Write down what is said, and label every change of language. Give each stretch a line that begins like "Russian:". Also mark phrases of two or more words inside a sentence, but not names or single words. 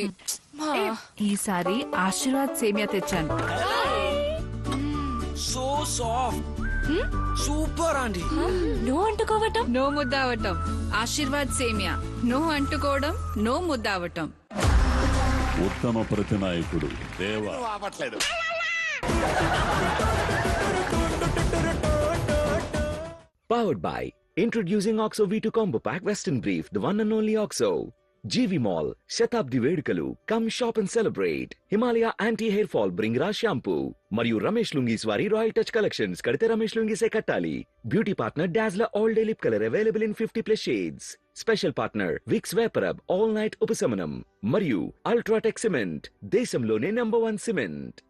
Telugu: ఈసారి ఆశీర్వాద్ సేమియా తెచ్చాను.
English: So soft, super aunty.
Telugu: నో అంటుకోవటం, నో ముద్ద అవటం. ఆశీర్వాద్ సేమియా. నో అంటుకోవడం, నో ముద్ద అవటం. ఉత్తమ ప్రతినాయకుడు దేవా.
English: Powered by introducing OXO V2 Combo Pack Western Brief, the one and only OXO. GV Mall,
Telugu: శతాబ్ది వేడుకలు,
English: come shop and celebrate. Himalaya Anti-Hair Fall Bringra Shampoo.
Telugu: మరియు రమేష్ లుంగీస్ వారి రాయల్ టచ్ కలెక్షన్స్. కడితే రమేష్ లుంగీ సే కట్టాలి.
English: Beauty partner Dazzler All Day Lip Color available in 50+ shades. Special partner Vicks Vaporub All Night Upasamanam.
Telugu: మరియు అల్ట్రాటెక్ సిమెంట్. దేశంలోనే #1 సిమెంట్.